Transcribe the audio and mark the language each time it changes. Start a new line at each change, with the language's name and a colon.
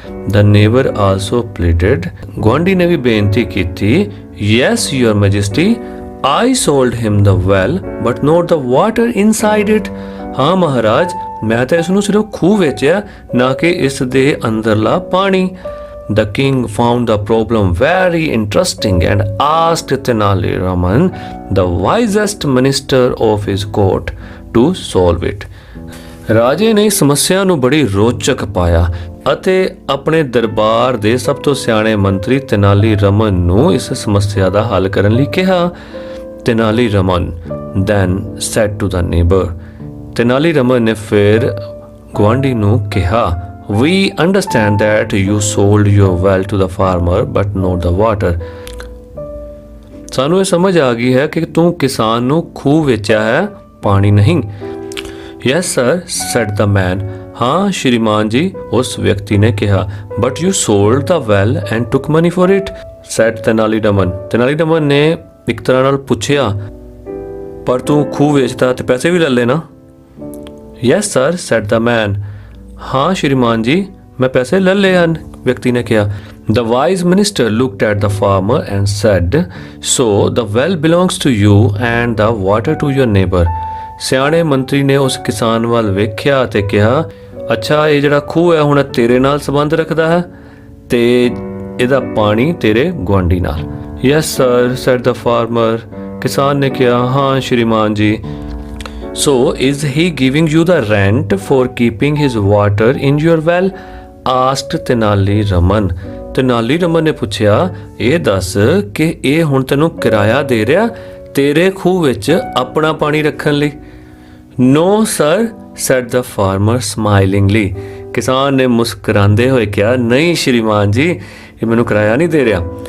English: the neighbour also pleaded,
Punjabi: ਗੁਆਂਢੀ ਨੇ ਵੀ ਬੇਨਤੀ ਕੀਤੀ,
English: yes your majesty, I sold him the well but not the water inside it,
Punjabi: ਹਾਂ ਮਹਾਰਾਜ ਮੈਂ ਤਾਂ ਇਸ ਨੂੰ ਸਿਰਫ ਖੂਹ ਵੇਚਿਆ, ਨਾ ਕਿ ਇਸ ਦੇ ਅੰਦਰਲਾ ਪਾਣੀ।
English: The king found the problem very interesting and asked Tenali Raman, the wisest minister of his court, to solve it.
Punjabi: ਰਾਜੇ ਨੇ ਸਮੱਸਿਆ ਨੂੰ ਬੜੀ ਰੋਚਕ ਪਾਇਆ ਅਤੇ ਆਪਣੇ ਦਰਬਾਰ ਦੇ ਸਭ ਤੋਂ ਸਿਆਣੇ ਮੰਤਰੀ ਤੇਨਾਲੀ ਰਮਨ ਨੂੰ ਇਸ ਸਮੱਸਿਆ ਦਾ ਹੱਲ ਕਰਨ ਲਈ ਕਿਹਾ।
English: Tenali Raman then said to the neighbor, Tenali Raman
Punjabi: ਨੇ ਫਿਰ ਗੁਆਂਢੀ ਨੂੰ ਕਿਹਾ,
English: we understand that you sold your well to the farmer but not the water,
Punjabi: ਸਾਨੂੰ ਇਹ ਸਮਝ ਆ ਗਈ ਹੈ ਕਿ ਤੂੰ ਕਿਸਾਨ ਨੂੰ ਖੂਹ ਵੇਚਿਆ ਹੈ, ਪਾਣੀ ਨਹੀਂ।
English: Yes sir, said the man,
Punjabi: ਹਾਂ ਸ਼੍ਰੀਮਾਨ ਜੀ, ਉਸ ਵਿਅਕਤੀ ਨੇ ਕਿਹਾ,
English: but you sold the well and took money for it, said Tenali Raman।
Punjabi: Tenali Raman ਨੇ ਇੱਕ ਤਰ੍ਹਾਂ ਨਾਲ ਪੁੱਛਿਆ, ਪਰ ਤੂੰ ਖੂਹ ਵੇਚਦਾ ਤੇ ਪੈਸੇ ਵੀ ਲੈ ਲੈਣਾ।
English: yes sir, said the man,
Punjabi: ਹਾਂ ਸ਼੍ਰੀਮਾਨ ਜੀ ਮੈਂ ਪੈਸੇ ਲੈ ਲਏ ਹਨ, ਵਿਅਕਤੀ ਨੇ ਕਿਹਾ।
English: the wise minister looked at the farmer and said, so the well belongs to you and the water to your neighbour,
Punjabi: ਸਿਆਣੇ ਮੰਤਰੀ ਨੇ ਉਸ ਕਿਸਾਨ ਵੱਲ ਵੇਖਿਆ ਤੇ ਕਿਹਾ, ਅੱਛਾ ਇਹ ਜਿਹੜਾ ਖੂਹ ਹੈ ਹੁਣ ਤੇਰੇ ਨਾਲ ਸੰਬੰਧ ਰੱਖਦਾ ਹੈ ਤੇ ਇਹਦਾ ਪਾਣੀ ਤੇਰੇ ਗੁਆਂਢੀ ਨਾਲ।
English: Yes sir, said the farmer,
Punjabi: ਕਿਸਾਨ ਨੇ ਕਿਹਾ, ਹਾਂ ਸ਼੍ਰੀਮਾਨ ਜੀ। So is he giving you the rent for keeping his water in your well, asked Tenali Raman। Tenali Raman ਨੇ ਪੁੱਛਿਆ, ਇਹ ਦੱਸ ਕਿ ਇਹ ਹੁਣ ਤੈਨੂੰ ਕਿਰਾਇਆ ਦੇ ਰਿਹਾ ਤੇਰੇ ਖੂਹ ਵਿੱਚ ਆਪਣਾ ਪਾਣੀ ਰੱਖਣ ਲਈ?
English: No sir, said the farmer smilingly,
Punjabi: ਕਿਸਾਨ ਨੇ ਮੁਸਕਰਾਉਂਦੇ ਹੋਏ ਕਿਹਾ, ਨਹੀਂ ਸ਼੍ਰੀਮਾਨ ਜੀ ਇਹ ਮੈਨੂੰ ਕਿਰਾਇਆ ਨਹੀਂ ਦੇ ਰਿਹਾ।